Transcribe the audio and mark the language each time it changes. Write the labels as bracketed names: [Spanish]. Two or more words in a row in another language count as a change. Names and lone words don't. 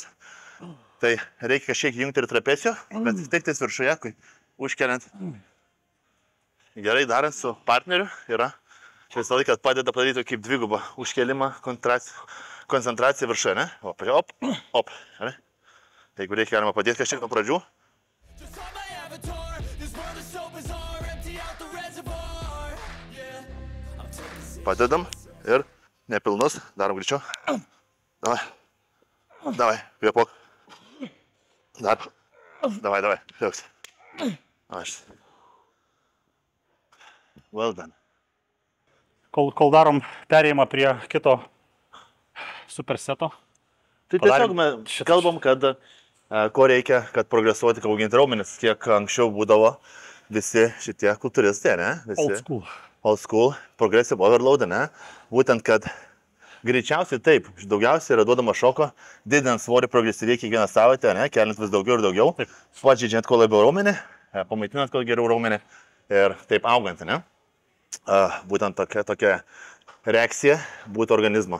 [Lithuanian] Tai reikia kažkiek jungti ir trapecijų, bet tik tais viršuje, kai užkeliant. Gerai darant su partneriu yra visą laiką padeda padaryti kaip dvigubą užkelimą, koncentraciją viršuje, ne? Op. Ne? Jeigu reikia, galima padėti kažkiek nuo pradžių. [English] Just on my avatar. This world is so bizarre. Empty out the reservoir. Yeah. I'm taking [Lithuanian] Padedam ir nepilnus, darom greičiau. Davai, kvėpuok. Dar. Davai, liuks. Aš. [English] Well done. [Lithuanian] Kol darom perėjimą prie kito superseto. Tai tiesiog mes kalbam, kad ko reikia, kad progresuoti, kad auginti raumenis. Kiek anksčiau būdavo, visi šitie kultūristai, ne? Old Visi school. [English] old school, progressive overload, [Lithuanian] ne? Būtent, kad greičiausiai taip, daugiausiai yra duodama šoko, didinant svorį progresyviai kiekvieną savaitę, ne? Keliant vis daugiau ir daugiau, pažeidžiant kuo labiau raumenį, pamaitinant kuo geriau raumenį ir taip augant, ne? Būtent tokia reakcija būtų organizmo.